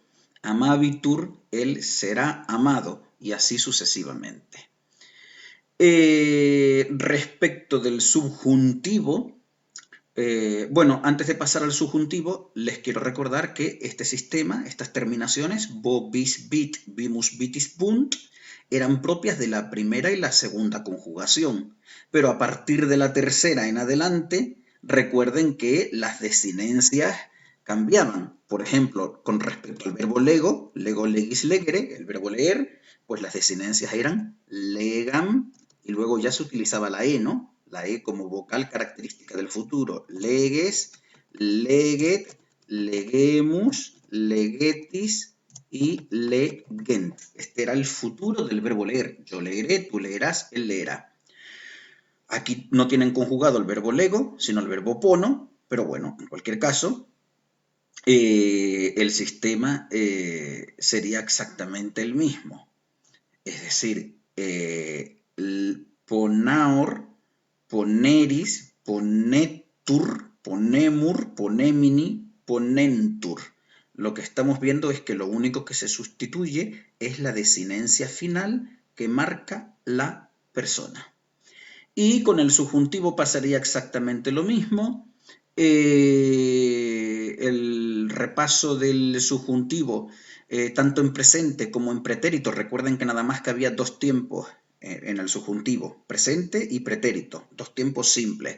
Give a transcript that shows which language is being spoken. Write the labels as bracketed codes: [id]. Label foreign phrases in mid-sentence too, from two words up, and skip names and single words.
[es] Amabitur, él será amado. Y así sucesivamente. Respecto del subjuntivo, bueno, antes de pasar al subjuntivo, les quiero recordar que este sistema, estas terminaciones, [la] bo, bis, bit, bimus, bitis, bunt, [es] eran propias de la primera y la segunda conjugación, pero a partir de la tercera en adelante, recuerden que las desinencias cambiaban. Por ejemplo, con respecto al verbo [la] lego, lego, legis, legere, [es] el verbo leer, pues las desinencias eran legam, y luego ya se utilizaba la E, ¿no? La E como vocal característica del futuro. [la] Leges, leget, legemus, legetis y legent. [es] Este era el futuro del verbo leer. Yo leeré, tú leerás, él leerá. Aquí no tienen conjugado el verbo lego, sino el verbo pono, pero bueno, en cualquier caso, el sistema sería exactamente el mismo. Es decir, [la] ponaor, poneris, ponetur, ponemur, ponemini, ponentur. [es] Lo que estamos viendo es que lo único que se sustituye es la desinencia final que marca la persona. Y con el subjuntivo pasaría exactamente lo mismo. El repaso del subjuntivo, tanto en presente como en pretérito, recuerden que nada más que había dos tiempos en el subjuntivo, presente y pretérito, dos tiempos simples.